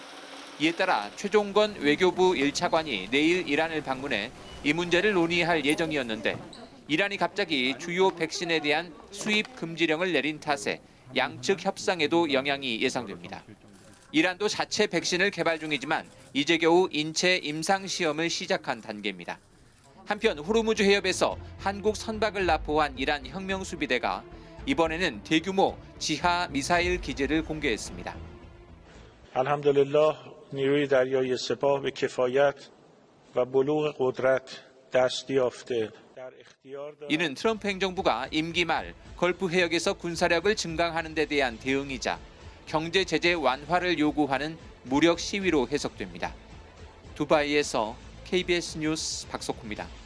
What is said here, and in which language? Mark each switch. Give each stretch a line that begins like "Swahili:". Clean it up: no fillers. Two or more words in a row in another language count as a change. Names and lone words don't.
Korean: 이에 따라 최종건 외교부 1차관이 내일 이란을 방문해 이 문제를 논의할 예정이었는데 이란이 갑자기 주요 백신에 대한 수입 금지령을 내린 탓에 양측 협상에도 영향이 예상됩니다. 이란도 자체 백신을 개발 중이지만 이제 겨우 인체 임상 시험을 시작한 단계입니다. 한편 호르무즈 해협에서 한국 선박을 납포한 이란 혁명 수비대가 이번에는 대규모 지하 미사일 기지를 공개했습니다.
Persian: الحمدلله نیروی دریایی سپاه به کفایت و بلوغ قدرت دست یافته.
Korean: 이는 트럼프 행정부가 임기 말 걸프 해역에서 군사력을 증강하는 데 대한 대응이자 경제 제재 완화를 요구하는 무력 시위로 해석됩니다. 두바이에서 KBS 뉴스 박석호입니다.